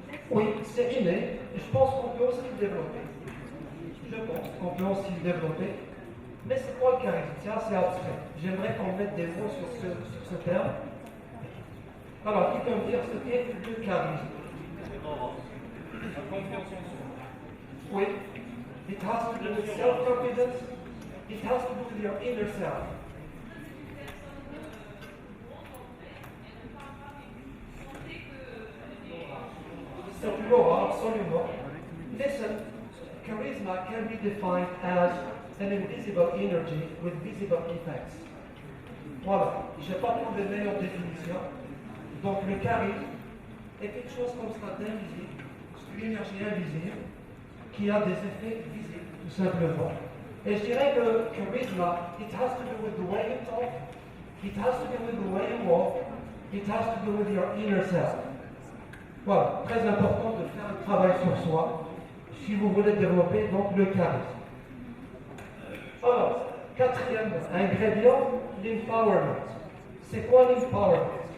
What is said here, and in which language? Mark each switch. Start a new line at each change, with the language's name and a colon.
French: Oui, c'est inné, et je pense qu'on peut aussi le développer. Je pense qu'on peut aussi le développer. Mais c'est quoi le charisme? C'est assez abstrait. J'aimerais qu'on mette des mots sur ce terme. Alors, qui peut me dire ce qu'est le charisme? Oui.
English: It has to do with self-confidence. It has to do with your inner self.
French: C'est l'aura, absolument.
English: Listen, charisma can be defined as an invisible energy with visible effects.
French: Voilà, je n'ai pas trouvé de meilleure définition. Donc le charisme est quelque chose comme ça d'invisible, c'est une énergie invisible qui a des effets visibles, tout simplement. Et je dirais que
English: charisma, it has to do with the way you talk, it has to do with the way you walk, it has to do with your inner self.
French: Voilà, très important de faire un travail sur soi si vous voulez développer donc le charisme. Alors, quatrième ingrédient, l'empowerment. C'est quoi l'empowerment?